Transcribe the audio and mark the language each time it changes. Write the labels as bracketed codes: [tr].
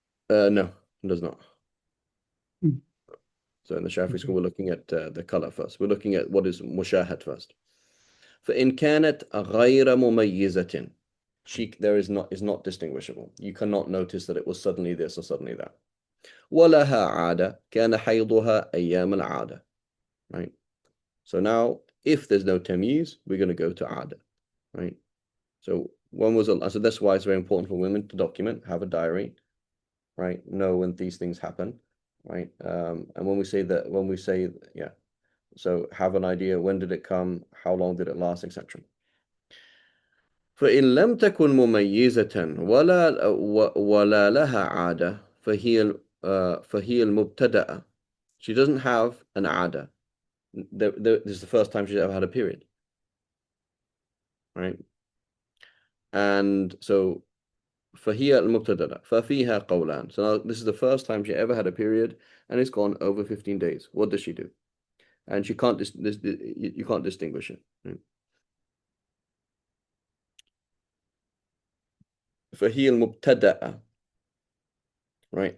[en] No, it does not. Hmm. So in the Shafi school, Okay. we're looking at the color first. We're looking at what is mushahad first. [ar] فإن كانت غير مميزة, [en] she there is not distinguishable. You cannot notice that it was suddenly this or suddenly that. [ar] ولها عادة كان حيضها أيام العادة, right? [en] So now, if there's no tamyiz, we're going to go to ada, right? So when was it? So that's why it's very important for women to document, have a diary, right? Know when these things happen, right? And when we say, yeah, so have an idea, when did it come, how long did it last, etc. [ar] فإن لم تكن مميزة ولا لها عادة فهي المبتدأة. [en] She doesn't have an ada. This is the first time she's ever had a period, right? And so [ar] فهي المبتدأ ففيها قولان. [en] So now this is the first time she ever had a period and it's gone over 15 days. What does she do? And she can't you can't distinguish it. Right? [ar] فهي المبتدأ. Right?